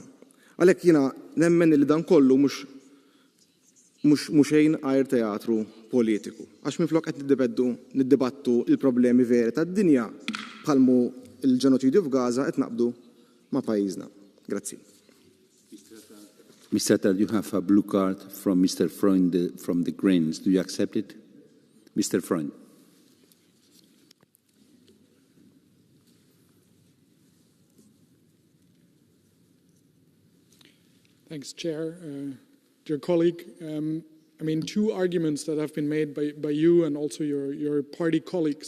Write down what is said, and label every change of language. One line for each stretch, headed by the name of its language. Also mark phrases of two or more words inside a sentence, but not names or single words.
Maltese: Għalhekk jiena nemmen li dan kollu mhux xejn għajr teatru politiku. Għax minflok qed niddibattu il-problemi veri tad-dinja bħalmu il-ġenoċidju f'Gaza qed naqbdu ma' pajjiżna. Grazzi.
English: Mr. Attard, you have a blue card from Mr. Freund from the Greens. Do you accept it? Mr. Freund. Thanks, Chair. Dear colleague, two arguments that have been made by you and also your party colleagues.